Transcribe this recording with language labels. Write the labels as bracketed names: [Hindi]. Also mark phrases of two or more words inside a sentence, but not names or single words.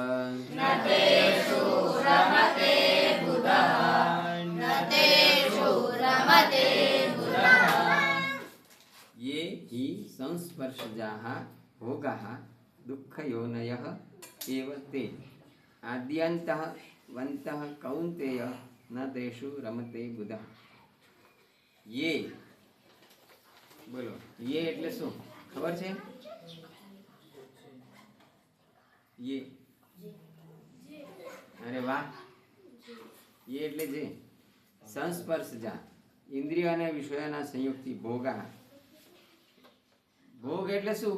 [Sanskrit] ये हि संस्पर्शजाः भोगाः दुःखयोनयः एव ते आद्यन्तः वन्तः कौन्तेय न तेषु रमते बुधः। [Gujarati] યે બોલો યે એટલે શું ખબર છે? ये અરે વાહ, ये એટલે જે સંસ્પર્શજા ઇન્દ્રિય અને વિષયોના સંયોગથી ભોગા. ભોગ એટલે શું?